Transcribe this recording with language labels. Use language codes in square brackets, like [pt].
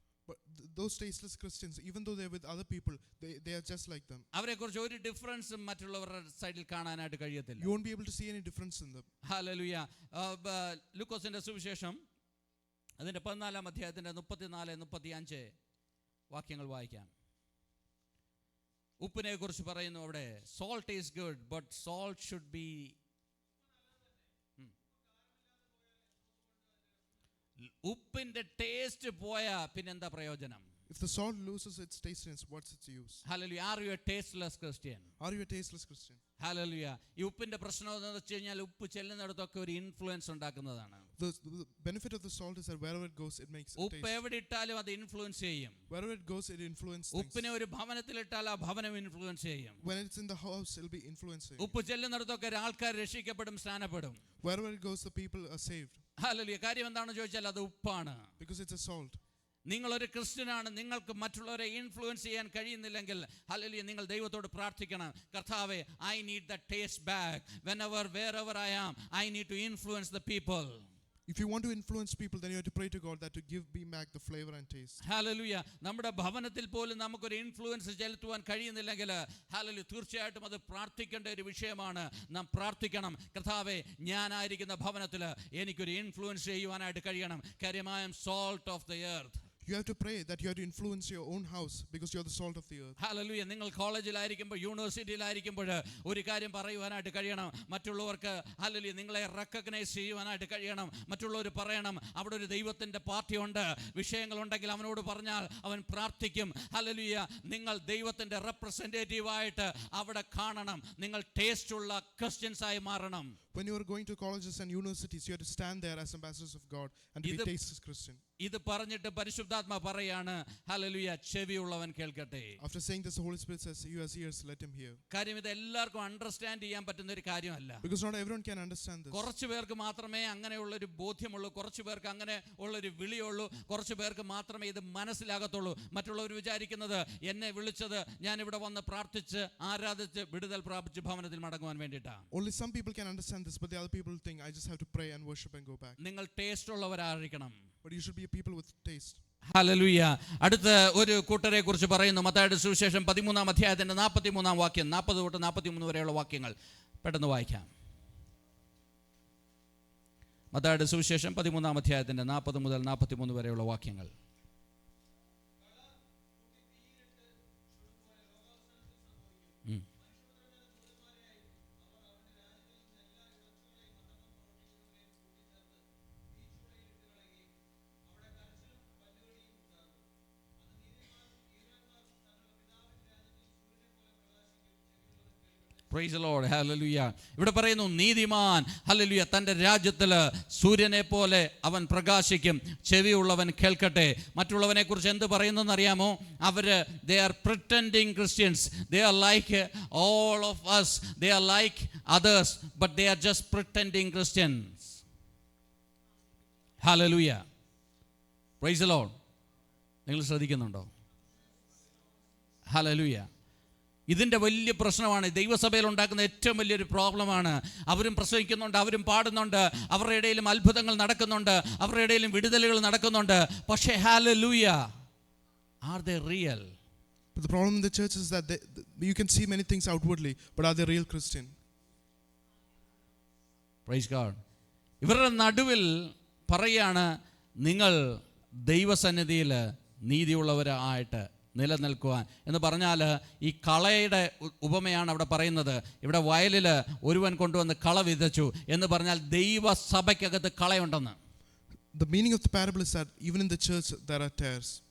[en] But those tasteless Christians, even though they're with other people, they are just like them. [ml] അവരെക്കുറിച്ച് ഒരു ഡിഫറൻസും മറ്റുള്ളവരുടെ സൈഡിൽ കാണാനായിട്ട് കഴിയത്തില്ല. [en] You won't be able to see any difference in them. [ml] Hallelujah. ലൂക്കോസിന്റെ സുവിശേഷം അതിന്റെ 14-ാം അധ്യായത്തിന്റെ 34-35 വാക്യങ്ങൾ വായിക്കാം. ഉപ്പിനെ കുറിച്ച് പറയുന്നു അവിടെ. [en] Salt is good, but salt should be [ml] ഉപ്പിന്റെ ടേസ്റ്റ് പോയാ പിന്നെന്താ പ്രയോജനം? [en] If the salt loses its tastiness, what's its use? Hallelujah. Are you a tasteless Christian? Are you a tasteless Christian? Hallelujah. [ml] ഈ ഉപ്പിന്റെ പ്രശ്നം എന്താണെന്ന് വെച്ച് കഴിഞ്ഞാൽ ഉപ്പ് ചെല്ലുന്നിടത്തൊക്കെ ഒരു ഇൻഫ്ലുവൻസ് ഉണ്ടാക്കുന്നതാണ്. [en] The benefit of the salt is that wherever it goes, it makes a taste. [ml] ഉപ്പ് എവിടെ ഇട്ടാലും അത് ഇൻഫ്ലുവൻസ് ചെയ്യും. [en] Wherever it goes, it influences things. [ml] ഉപ്പിനെ ഒരു ഭവനത്തിൽ ഇട്ടാൽ ആ ഭവനം ഇൻഫ്ലുവൻസ് ചെയ്യും. [en] When it's in the house, it'll be influencing. [ml] ഉപ്പ് ചെല്ലുന്നിടത്തൊക്കെ ആൾക്കാർ രക്ഷിക്കപ്പെടും, സ്നാനപ്പെടും. [en] Wherever it goes, the people are saved. [ml] Hallelujah. കാര്യം എന്താണെന്ന് ചോദിച്ചാൽ അത് ഉപ്പാണ്. [en] Because it's a salt. [ml] നിങ്ങളൊരു ക്രിസ്ത്യനാണ്, നിങ്ങൾക്ക് മറ്റുള്ളവരെ ഇൻഫ്ലുവൻസ് ചെയ്യാൻ കഴിയുന്നില്ലെങ്കിൽ ഹല്ലേലൂയ നിങ്ങൾ ദൈവത്തോട് പ്രാർത്ഥിക്കണം. [en] കർത്താവേ, I need the taste back. whenever wherever I am, I need to influence the people. If you want to influence people, then you have to pray to God that to give me back the flavor and taste. [ml] Hallelujah. നമ്മുടെ ഭവനത്തിൽ പോലും നമുക്കൊരു influence ചെലുത്തുവാൻ കഴിയുന്നില്ലെങ്കിൽ hallelujah തീർച്ചയായിട്ടും അത് പ്രാർത്ഥിക്കേണ്ട ഒരു വിഷയമാണ്. നാം പ്രാർത്ഥിക്കണം, കർത്താവേ, ഞാനായിരിക്കുന്ന ഭവനത്തിൽ എനിക്കൊരു ഇൻഫ്ലുവൻസ് ചെയ്യുവാനായിട്ട് കഴിയണം. കാര്യം [en] I am salt of the earth. You have to pray that you have to influence your own house because you are the salt of the earth. [ml] Hallelujah. നിങ്ങൾ കോളേജിലായിരിക്കുമ്പോൾ, യൂണിവേഴ്സിറ്റിയിലായിരിക്കുമ്പോൾ ഒരു കാര്യം പറയുവാനായിട്ട് കഴിയണം. മറ്റുള്ളവർക്ക് ഹല്ലേലൂയ നിങ്ങളെ റെക്കഗ്നൈസ് ചെയ്യുവാനായിട്ട് കഴിയണം. മറ്റുള്ളവർ പറയണം അവിടെ ഒരു ദൈവത്തിൻ്റെ പാർട്ടിയുണ്ട്, വിഷയങ്ങളുണ്ടെങ്കിൽ അവനോട് പറഞ്ഞാൽ അവൻ പ്രാർത്ഥിക്കും. ഹല്ലേലൂയ. നിങ്ങൾ ദൈവത്തിൻ്റെ റെപ്രസെൻറ്റേറ്റീവായിട്ട് അവിടെ കാണണം. നിങ്ങൾ ടേസ്റ്റുള്ള ക്രിസ്ത്യൻസ് ആയി മാറണം. [en] When you are going to colleges and universities, you have to stand there as ambassadors of God and to be tasteless Christian. [ml] ഇത് പറഞ്ഞിട്ട് പരിശുദ്ധാത്മാ പറയാണ്, ഹല്ലേലൂയ, ചെവിയുള്ളവൻ കേൾക്കട്ടെ. [en] After saying this, the Holy Spirit says, "You has ears, let him hear." [ml] കാര്യം ഇത് എല്ലാവർക്കും understand ചെയ്യാൻ പറ്റുന്ന ഒരു കാര്യമല്ല. [en] Because not everyone can understand this. [ml] കുറച്ച് പേർക്ക് മാത്രമേ അങ്ങനെയുള്ളൊരു ബോധ്യമുള്ളൂ, കുറച്ച് പേർക്ക് അങ്ങനെ ഉള്ളൊരു വിളിയുള്ളൂ, കുറച്ച് പേർക്ക് മാത്രമേ ഇത് മനസ്സിലാകത്തുള്ളൂ. മറ്റുള്ളവർ വിചാരിക്കുന്നത് എന്നെ വിളിച്ചത് ഞാൻ ഇവിടെ വന്ന് പ്രാർത്ഥിച്ച് ആരാധിച്ച് വിടുതൽ പ്രാപിച്ച് ഭവനത്തിൽ മടങ്ങുവാൻ വേണ്ടിയിട്ടാണ്. [en] Only some people can understand this, but the other people think I just have to pray and worship and go back. [ml] നിങ്ങൾ taste ഉള്ളവരായിരിക്കണം. [en] But you should be a people with taste. [ml] Hallelujah. അടുത്ത ഒരു കൂട്ടരെ കുറിച്ച് പറയുന്നു. മത്തായിയുടെ സുവിശേഷം 13-ാം അധ്യായത്തിന്റെ 43-ാം വാക്യം, 40 തൊട്ട് 43 വരെയുള്ള വാക്യങ്ങൾ പെട്ടെന്ന് വായിക്കാം. മത്തായിയുടെ സുവിശേഷം 13-ാം അധ്യായത്തിന്റെ 40 മുതൽ 43 വരെയുള്ള വാക്യങ്ങൾ. [en] Praise the Lord. Hallelujah. [ml] ഇവിടെ പറയുന്നു നീതിമാൻ ഹല്ലേലൂയ തൻ്റെ രാജ്യത്തിൽ സൂര്യനെ പോലെ അവൻ പ്രകാശിക്കും, ചെവിയുള്ളവൻ കേൾക്കട്ടെ. മറ്റുള്ളവനെ കുറിച്ച് എന്ത് പറയുന്നെന്ന് അറിയാമോ? അവര് [en] they are pretending Christians. They are like all of us. They are like others, but they are just pretending Christians. Hallelujah. Praise the Lord. [ml] നിങ്ങൾ ശ്രദ്ധിക്കുന്നുണ്ടോ? [en] Hallelujah. [ml] ഇതിൻ്റെ വലിയ പ്രശ്നമാണ്. ദൈവസഭയിൽ ഉണ്ടാക്കുന്ന ഏറ്റവും വലിയൊരു പ്രോബ്ലമാണ്. അവരും പ്രസംഗിക്കുന്നുണ്ട്, അവരും പാടുന്നുണ്ട്, അവരുടെ ഇടയിലും അത്ഭുതങ്ങൾ നടക്കുന്നുണ്ട്, അവരുടെ ഇടയിലും വിടുതലുകൾ നടക്കുന്നുണ്ട്. പക്ഷേ hallelujah, [en] are they real? But the problem in the church is that you can see many things outwardly, but are they real Christian? Praise God. [ml] ഇവരുടെ നടുവിൽ പറയാണ്, നിങ്ങൾ ദൈവസന്നിധിയിൽ നീതിയുള്ളവരായിട്ട് നിലനിൽക്കുവാൻ എന്ന് പറഞ്ഞാൽ ഈ കളയുടെ ഉപമയാണ് അവിടെ പറയുന്നത്. ഇവിടെ വയലിൽ ഒരുവൻ കൊണ്ടുവന്ന് കള വിതച്ചു എന്ന് പറഞ്ഞാൽ ദൈവസഭയ്ക്കകത്ത് കളയുണ്ടെന്ന്. [en] The meaning of the parable is that even in the church there are tares.